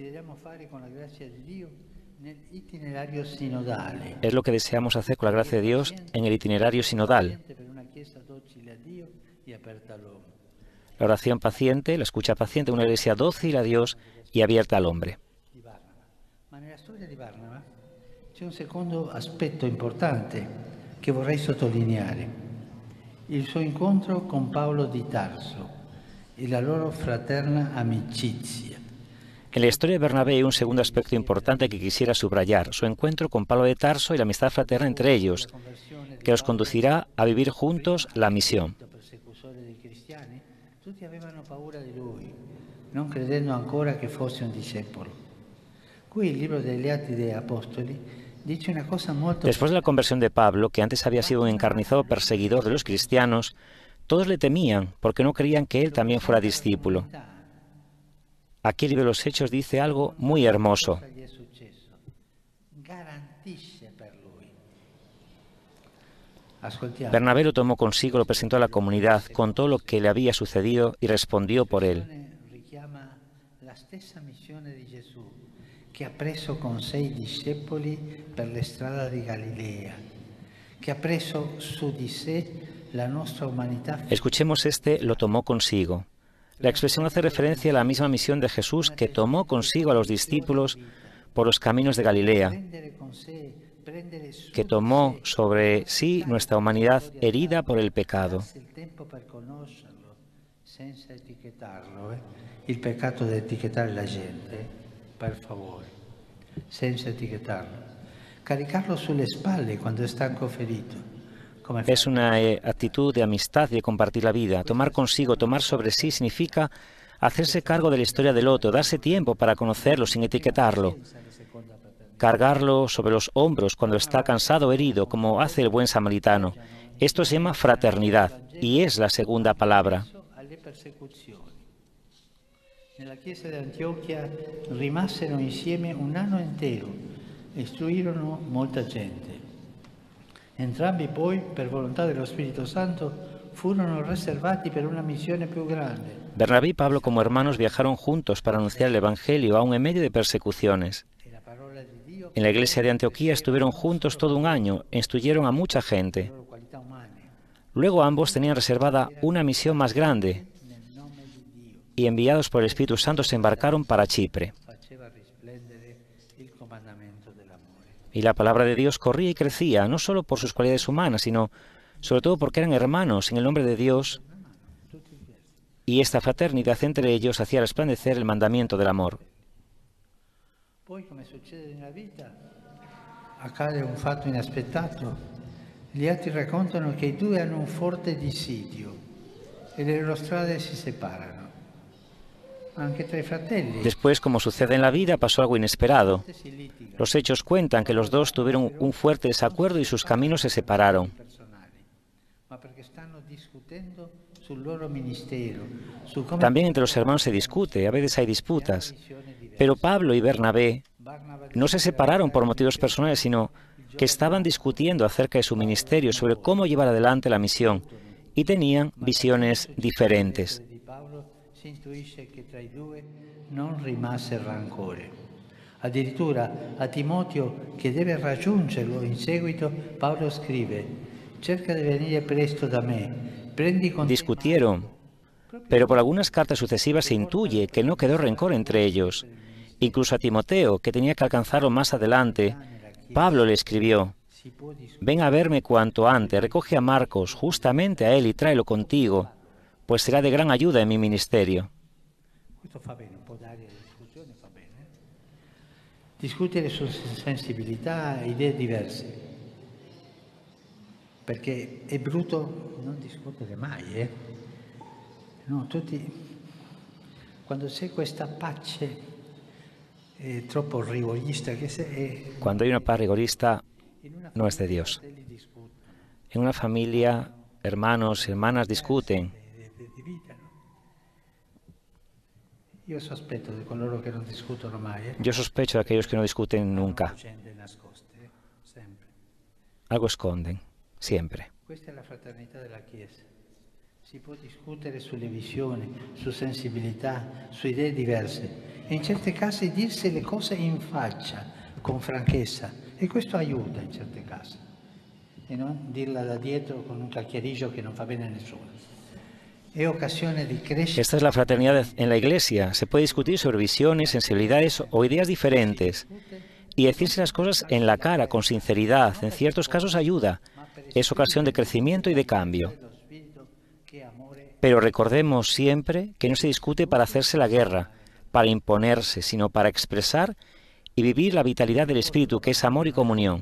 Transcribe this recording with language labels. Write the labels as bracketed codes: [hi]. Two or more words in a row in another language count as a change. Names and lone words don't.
[es] Es lo que deseamos hacer con la gracia de Dios en el itinerario sinodal. La oración paciente, la escucha paciente, una Iglesia dócil a Dios y abierta al hombre. [it] C'è un secondo aspetto importante che vorrei sottolineare, il suo incontro con Paolo di Tarso e la loro fraterna amicizia. [es] En la historia de Bernabé hay un segundo aspecto importante que quisiera subrayar, su encuentro con Pablo de Tarso y la amistad fraterna entre ellos, que los conducirá a vivir juntos la misión. [it] Tutti avevano paura di lui, non credendo ancora che fosse un discepolo. Qui il libro degli Atti degli Apostoli dice una cosa molto... [es] Después de la conversión de Pablo, que antes había sido un encarnizado perseguidor de los cristianos, todos le temían porque no creían que él también fuera discípulo. Aquí el libro de los Hechos dice algo muy hermoso. Bernabé lo tomó consigo, lo presentó a la comunidad, contó lo que le había sucedido y respondió por él. [it] Che ha preso con sé i discepoli per le strade di Galilea, che ha preso su di sé la nostra umanità. [es] Escuchemos lo tomó consigo. La expresión hace referencia a la misma misión de Jesús que tomó consigo a los discípulos por los caminos de Galilea, que tomó sobre sí nuestra humanidad herida por el pecado. [it] Il peccato di etichettare la gente, per favore, senza etiquetarlo. Caricarlo sulle spalle cuando è stanco o ferito. [es] Es una actitud de amistad y de compartir la vida. Tomar consigo, tomar sobre sí, significa hacerse cargo de la historia del otro, darse tiempo para conocerlo sin etiquetarlo. Cargarlo sobre los hombros cuando está cansado o herido, como hace el buen samaritano. Esto se llama fraternidad y es la segunda palabra. [it] Nella chiesa di Antiochia rimasero insieme un anno intero e istruirono molta gente. Entrambi poi, per volontà dello Spirito Santo, furono riservati per una missione più grande. [es] Bernabé y Pablo como hermanos viajaron juntos para anunciar el Evangelio aún en medio de persecuciones. En la iglesia de Antioquía estuvieron juntos todo un año e instruyeron a mucha gente. Luego ambos tenían reservada una misión más grande y enviados por el Espíritu Santo se embarcaron para Chipre. Y la palabra de Dios corría y crecía, no solo por sus cualidades humanas, sino sobre todo porque eran hermanos en el nombre de Dios, y esta fraternidad entre ellos hacía resplandecer el mandamiento del amor. [it] Poi, come succede nella vita, accade un fatto inaspettato. Gli atti raccontano che i due hanno un forte dissidio e le loro strade si separano. Anche tra i fratelli. [es] Después, como sucede en la vida, pasó algo inesperado. Los hechos cuentan que los dos tuvieron un fuerte desacuerdo y sus caminos se separaron. También entre los hermanos se discute, a veces hay disputas. Pero Pablo y Bernabé no se separaron por motivos personales, sino que estaban discutiendo acerca de su ministerio, sobre cómo llevar adelante la misión, y tenían visiones diferentes. [it] Si intuisce che tra i due non rimase rancore. Addirittura a Timoteo, che deve raggiungerlo in seguito, Paolo scrive: cerca di venire presto da me, prendi con te... [es] Discutieron, pero por algunas cartas sucesivas se intuye que no quedó rencor entre ellos. Incluso a Timoteo, que tenía que alcanzarlo más adelante, Pablo le escribió: ven a verme cuanto antes, recoge a Marcos, justamente a él, y tráelo contigo, pues será de gran ayuda en mi ministerio. [it] Discutere su sensibilità, idee diverse, perché è brutto non discutere mai, No, tutti Cuando c'è questa pace troppo rigorista [es] Cuando hay una paz rigorista, no es de Dios. En una familia, hermanos y hermanas discuten. Yo sospecho de [it] coloro que non discutono mai. [es] Yo sospecho de aquellos que no discuten nunca. Algo esconden, siempre. [it] Questa è la fraternità della Chiesa. Si può discutere sulle visioni, su sensibilità, su idee diverse e in certi casi dirsi le cose in faccia, con franchezza, e questo aiuta in certi casi, e non dirla da dietro con un chiacchiericcio che non fa bene a nessuno. È occasione di crescere. [es] Esta es la fraternidad en la Iglesia. Se puede discutir sobre visiones, sensibilidades o ideas diferentes y decirse las cosas en la cara, con sinceridad. En ciertos casos ayuda. Es ocasión de crecimiento y de cambio. Pero recordemos siempre que no se discute para hacerse la guerra, para imponerse, sino para expresar y vivir la vitalidad del Espíritu, que es amor y comunión.